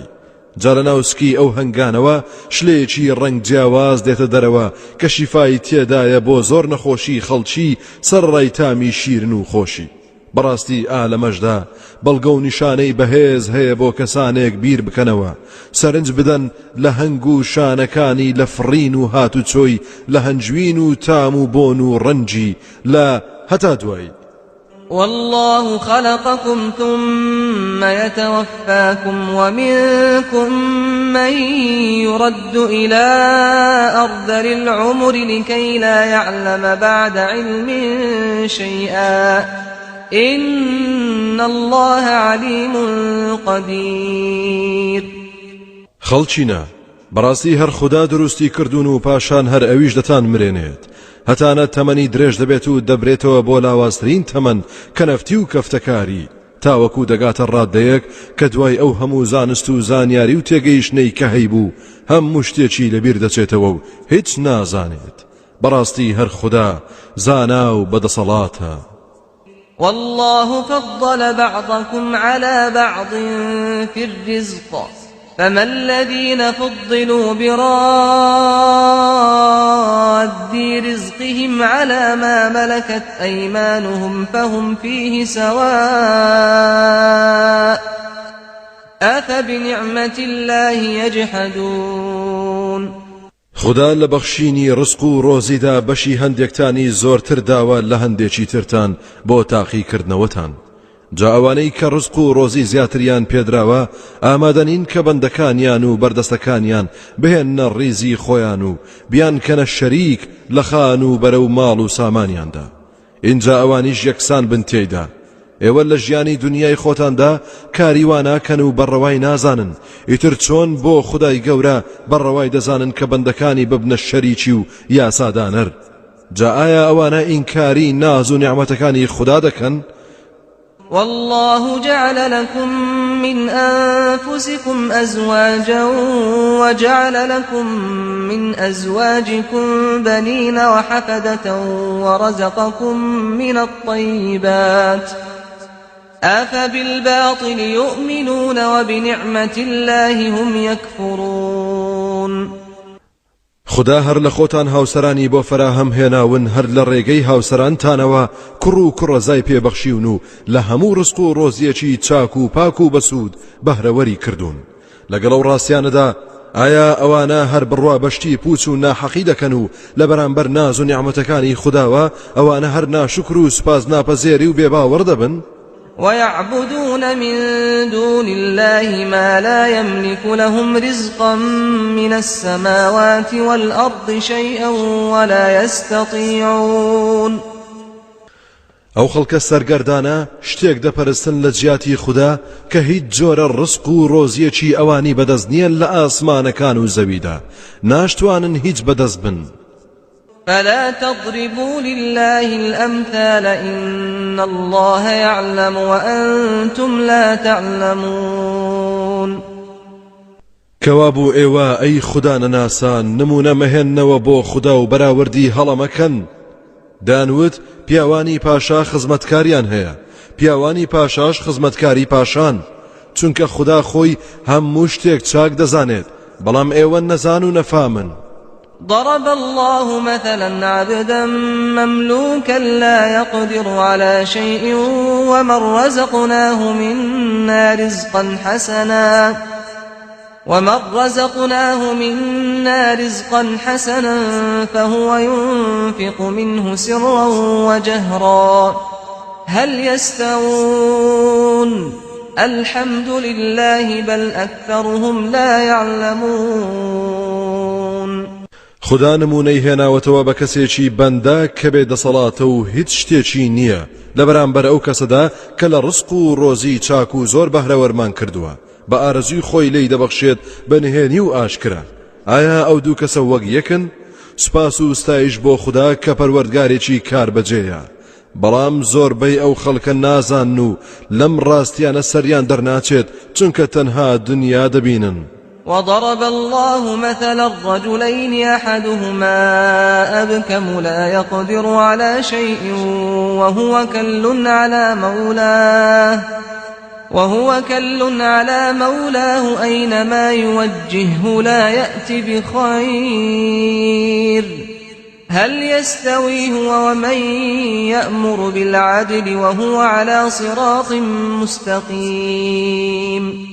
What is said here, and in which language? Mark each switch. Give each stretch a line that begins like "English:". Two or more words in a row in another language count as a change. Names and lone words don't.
Central Kurdish: جا لە ناوسکی ئەو هەنگانەوە شلەیەکی ڕەنگ جیاواز دێتە دەرەوە کە شیفای تێدایە بۆ زۆر نەخۆشی خەڵکی سەرڕای تامی شیرن و خۆشی. بەڕاستی ئالەمەشدا بەڵگە و نیشانەی بەهێز هەیە بۆ کەسانێک بیر بکەنەوە سەرنج بدەن لە هەنگ و شانەکانی لە فڕین و هاتوچۆی لە هەنجوین و تام و بۆن و ڕەنجی لە هەتا دوایی.
Arabic: والله خلقكم ثم يتوفاكم ومنكم من يرد إلى أرذل العمر لكي لا يعلم بعد علم شيئا إن الله عليم قدير.
Central Kurdish: خەڵچینە بەڕاستی هەر خوددا دروستی کردوون و پاشان هەر ئەویش دەتان مرێنێت هەتانە تەمەنی درێژ دەبێت و دەبرێتەوە بۆ لاوازترین تەمەن کەنەفتی و کەفتەکاری تاوەکو دەگاتە ڕاددەیەک کە دوای ئەو هەموو زانست و زانیاری و تێگەیشتنەی کە هەیبوو هەموو شتێکی لەبیر دەچێتەوە و هیچ نازانێت. بەڕاستی هەر خوددا زانا و بەدەسەڵاتە.
Arabic: والله فضل بعضكم على بعض في الرزق فما الذين فضلوا براد رزقهم على ما ملكت أيمانهم فهم فيه سواء أفبنعمة الله يجحدون.
Central Kurdish: خدا لە بەخشینی ڕزق و ڕۆزیدا بەشی هەندێکتانی زۆرتر داوە لە هەندێکی ترتان بۆ تاقیکردنەوەتان. جا ئەوانەی کە ڕزق و ڕۆزی زیاتریان پێدراوە ئامادەنین کە بەندەکانیان و بەردەستەکانیان بهێنە ڕیزی خۆیان و بیان کەنە شەریک لە خان و بەرەو ماڵ و سامانیاندا. اینجا ئەوانیش یەکسان بن تێیدا. ئێوە لە ژیانی دنیای خۆتاندا کاریواناکەن و بەڕەوای نازانن ئیتر چۆن بۆ خودای گەورە بەڕەوای دەزانن کە بەندەکانی ببنە شەریکی و یاسادانەر. جا ئایا ئەوانە ئینکاری ناز و نیعمەتەکانی خوددا دەکەن؟
Arabic: والله جعل لكم من أنفسكم أزواجا وجعل لكم من أزواجكم بنين وحفدة ورزقكم من الطيبات أفبالباطل يؤمنون وبنعمة الله هم يكفرون.
Central Kurdish: خدا هەر لە خۆتان هاوسەرانی بۆ فراهەم هێناون هەر لە ڕێگەی هاوسەرانتانەوە کوڕ و کوڕەزای پێبەخشیون و لە هەموو ڕزق و ڕۆزیەکی چاک و پاک و بەسوود بەهرەوەری کردوون. لەگەڵ ئەو ڕاستیانەدا ئایا ئەوانە هەر بڕوا بەشتی پوچ و ناحەقی دەکەن و لە بەرامبەر ناز و نیعمەتەکانی خودداوە ئەوانە هەر ناشکر و سوپاس ناپەزێری و بێباوەڕ دەبن؟
Arabic: ويعبدون من دون الله ما لا يملك لهم رزقا من السماوات والأرض شيئا ولا يستطيعون.
Central Kurdish: ئەو خەڵکە سەرگەردانە شتێک دەپەرستن لە جیاتی خوددا کە هیچ جۆرە ڕزق و ڕۆزیەکی ئەوانی بەدەست نییە لە ئاسمانەکان و زەویدا، ناشتوانن هیچ بەدەست بن.
Arabic: فلا تضربوا لله الأمثال إن الله يعلم وأنتم لا تعلمون.
Central Kurdish: کەوابوو ئێوە ئەی خوددا نەناسان نمونە مەهێننەوە بۆ خوددا و بەراوردی هەڵەمەکەن. دانوت پیاوانی پاشا خزمەتکاریان هەیە، پیاوانی پاشاش خزمەتکاری پاشان، چونکە خوددا خۆی هەموو شتێک چاک دەزانێت، بەڵام ئێوە نەزان و نەفامن.
Arabic: ضرب الله مثلا عبدا مملوكا لا يقدر على شيء ومن رزقناه منا رزقا حسنا فهو ينفق منه سرا وجهرا هل يستوون الحمد لله بل أكثرهم لا يعلمون.
Central Kurdish: خدا نمونەی هێناوەتەوە بە کەسێکی بەندە کە بێ دەسەڵاتە و هیچ شتێکی نییە لە بەرامبەر ئەو کەسەدا کە لە ڕزق و ڕۆزی چاک و زۆر بەهرەوەرمان کردووە، بە ئارەزوی خۆی لێی دەبەخشێت بەنهێنی و ئاشکرا. ئایا ئەو دوو کەسە وەک یەکن؟ سوپاس و ستایش بۆ خوددا کە پەروەردگارێکی کاربەجێیە، بەڵام زۆربەی ئەو خەڵکە نازان و لەم ڕاستیانە سەریان دەرناچێت چونکە تەنها دنیا دەبینن.
Arabic: وضرب الله مثلا الرجلين أحدهما أبكم لا يقدر على شيء وهو كل على مولاه أينما يوجهه لا يأتي بخير هل يستوي هو ومن يأمر بالعدل وهو على صراط مستقيم.